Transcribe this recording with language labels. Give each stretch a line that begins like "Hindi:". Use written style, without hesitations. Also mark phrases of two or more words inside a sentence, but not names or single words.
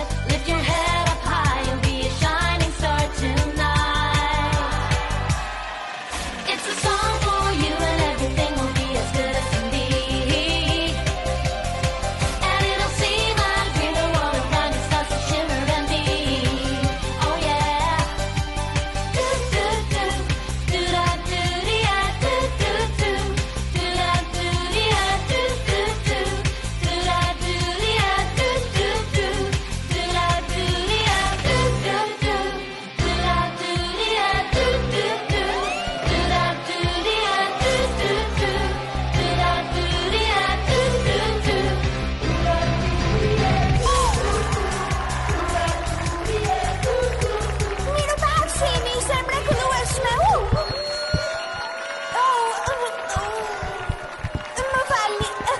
English: Lift your head up high, you'll be a shining star tonight. It's a song for you and everything will be as good as can be. And it'll seem like dream the world around you starts to shimmer and beam. Oh yeah. Do do do do da do dee da do do do do da do dee da do do do do da do dee da do do do do da do dee da do do do do da do dee da do do do do da do dee da do do do do da do dee da do do do.
Albanian: Miro pafshim, ishte mrekullueshme. Më falni.